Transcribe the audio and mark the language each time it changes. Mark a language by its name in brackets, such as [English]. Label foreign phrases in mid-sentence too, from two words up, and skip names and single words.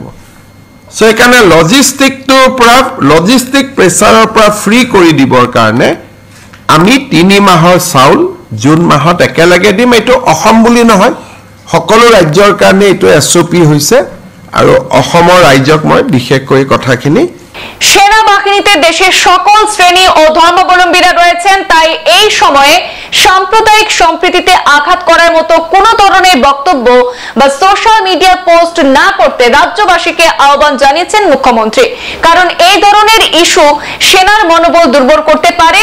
[Assamese] চ' সেইকাৰণে [English] logistic pressureৰ [Assamese] পৰা ফ্ৰী কৰি দিবৰ কাৰণে আমি 3 মাহৰ চাউল জুন মাহত একেলগে দিম। এইটো অসম বুলি নহয়, সকলো ৰাজ্যৰ কাৰণে এইটো SOP হৈছে আৰু অসমৰ ৰাজ্যক মই বিশেষকৈ কথাখিনি। [Bangla] সেনাবাহিনীতে দেশের সকল শ্রেণী ও ধর্মাবলম্বীরা রয়েছেন, তাই এই সময়ে সাম্প্রদায়িক সম্প্রীতিতে আঘাত করার মতো কোনো ধরনের বক্তব্য বা [English] social media post [Bangla] না করতে রাজ্যবাসীকে আহ্বান জানিয়েছেন মুখ্যমন্ত্রী। কারণ এই ধরনের ইস্যু সেনার মনোবল দুর্বল করতে পারে।